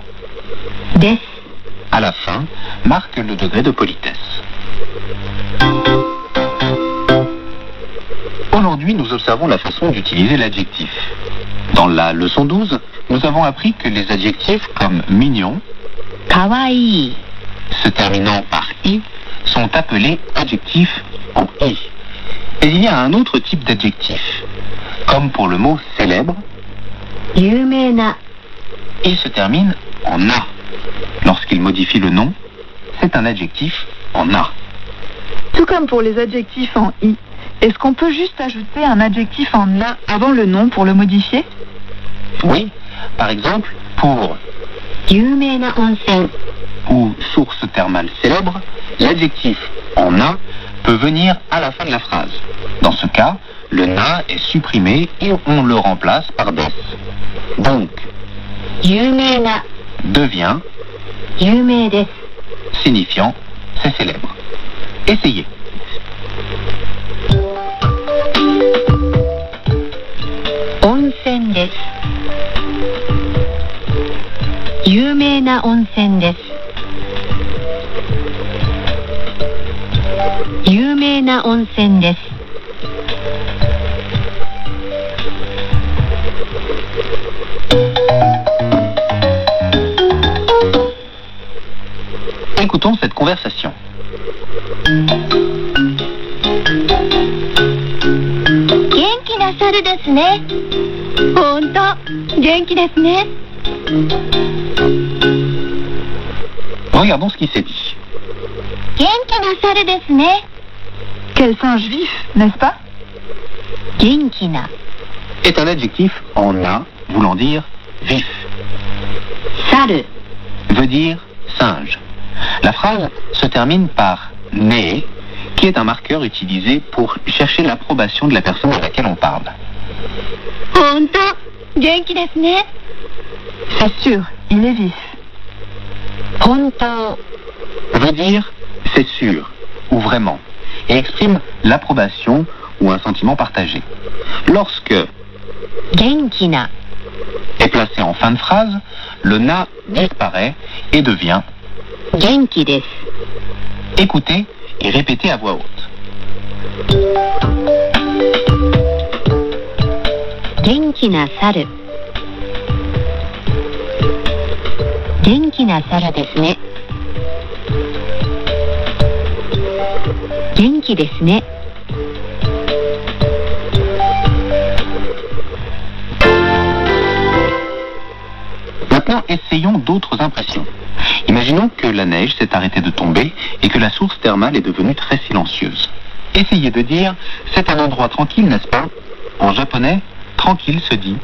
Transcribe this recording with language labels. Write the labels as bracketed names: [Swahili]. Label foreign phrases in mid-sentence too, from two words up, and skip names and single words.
[Japanese] です。 [French] À la fin, marque le degré de politesse. Aujourd'hui, nous observons la façon d'utiliser l'adjectif. Dans la leçon 12, nous avons appris que les adjectifs comme mignon, [Japanese] かわいい。 [French] se terminant par i, sont appelés adjectifs en i. Mais il y a un autre type d'adjectif. Comme pour le mot célèbre, [Japanese] 有名な [French] il se termine en a. Lorsqu'il modifie le nom, c'est un adjectif en a. Tout comme pour les adjectifs en i. Est-ce qu'on peut juste ajouter un adjectif en a avant le nom pour le modifier? Oui, par exemple, pour [Japanese] 有名な温泉。 [French] ou source thermale célèbre, l'adjectif en a peut venir à la fin de la phrase. Dans ce cas, le na est supprimé et on le remplace par des. Donc, [Japanese] 有名な [French] devient [Japanese] 有名です。 [French] signifiant c'est célèbre. Essayez. [Japanese] 温泉です。有名な温泉です。有名な温泉です。 [French] Écoutons cette conversation. [Japanese] 元気な猿ですね。ほんと、元気ですね。 [French] Regardons ce qui s'est dit. [Japanese] 元気な猿ですね。 [French] Quel singe vif, n'est-ce pas? [Japanese] 元気な [French] est un adjectif en a voulant dire vif. Saru veut dire singe. La phrase se termine par ne, qui est un marqueur utilisé pour chercher l'approbation de la personne à laquelle on parle. [Japanese] ほんと元気ですね [French] C'est sûr, il est vif. Honto Veut dire c'est sûr ou vraiment et exprime l'approbation ou un sentiment partagé. Lorsque Genkina est placé en fin de phrase, le na disparaît et devient [Japanese] 元気です [French] écoutez et répétez à voix haute. [Japanese] 元気な猿 元気な猿ですね 元気ですね [French] Maintenant, essayons d'autres impressions. Imaginons que la neige s'est arrêtée de tomber et que la source thermale est devenue très silencieuse. Essayez de dire « c'est un endroit tranquille, n'est-ce pas ?» En japonais, tranquille se dit